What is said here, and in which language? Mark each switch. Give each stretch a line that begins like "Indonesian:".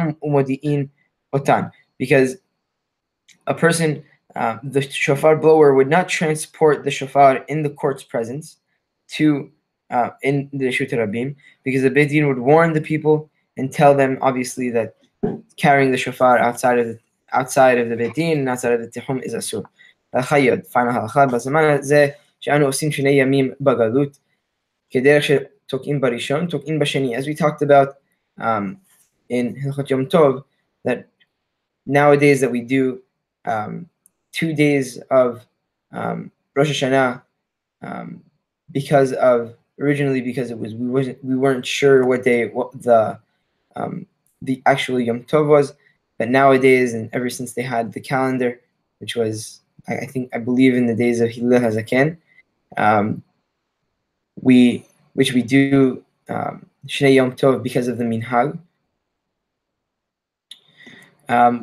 English: Because a person, the shofar blower would not transport the shofar in the court's presence to in the Reshut Rabim, because the Beit Din would warn the people and tell them, obviously, that carrying the shofar outside of the Beit Din and outside of the Tihum is asur. Chayod, final halacha,
Hebrew: בזמן הזה שאנו עושים שני ימים בגלות, כדרך שתוקעים בראשון, תוקעים בשני.
English: As we talked about in Hilchot Yom Tov, that nowadays that we do 2 days of Rosh Hashanah, originally because we weren't sure what the actual Yom Tov was, but nowadays, and ever since they had the calendar, which was I believe in the days of VeLulav Hazaken, which we do Shnei Yom Tov because of the minhag.